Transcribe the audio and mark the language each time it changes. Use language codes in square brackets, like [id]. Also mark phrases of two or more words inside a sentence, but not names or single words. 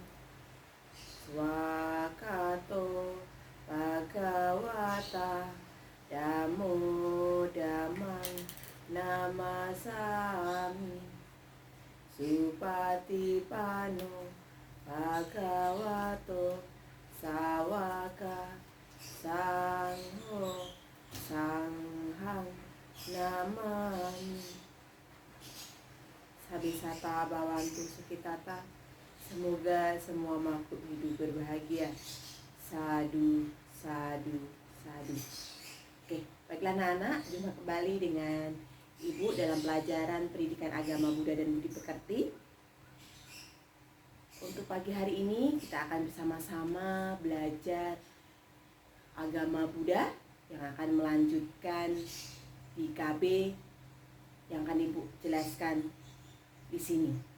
[pi] Swakato Bhagawata Damo Damang Namasami Supatipano Bhagavato Sawaka Sangho Sanghang Namami. Sabisata Bawantu Sukitata. [id] Semoga semua makhluk hidup berbahagia. [pi] Sadu, sadu, sadu. [id] Oke, baiklah anak-anak, jumpa kembali dengan Ibu dalam pelajaran pendidikan agama Buddha dan Budi Pekerti. Untuk pagi hari ini kita akan bersama-sama belajar agama Buddha yang akan melanjutkan di KB yang akan Ibu jelaskan di sini.